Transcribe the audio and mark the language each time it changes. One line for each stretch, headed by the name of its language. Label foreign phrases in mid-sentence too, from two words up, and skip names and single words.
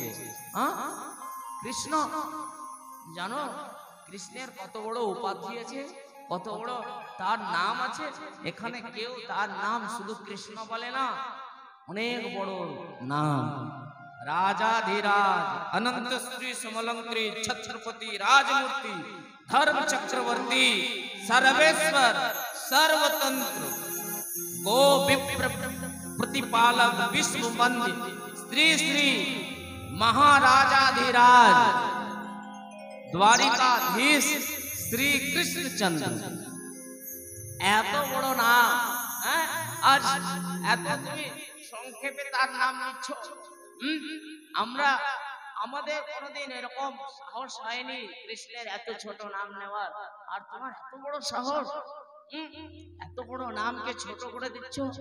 Bangla: কৃষ্ণ জানো কৃষ্ণের কত বড় উপাধি আছে, কত বড় তার নাম আছে। এখানে কেউ তার নাম শুধু কৃষ্ণ বলে না, অনেক বড় নাম।
Sanskrit: রাজাধিরাজ অনন্ত শ্রী সমলঙ্করী ছত্রপতি রাজমূর্তি ধর্ম চক্রবর্তী सर्वेश्वर सर्वतंत्र गो विप्र प्रतिपालक विश्व वंदित श्री श्री महाराजाधिराज द्वारिकाधीश श्री कृष्णचंद्र।
Bangla: এত বড় নাম, আজ এত তুমি সংক্ষেপে তার নাম নিচ্ছ। আমরা আমাদের কোনোদিন এরকম সাহস হয়নি কৃষ্ণের এত ছোট নাম নেওয়ার, আর তোমার এত বড় সাহস, এত বড় নামকে ছোট করে দিচ্ছ।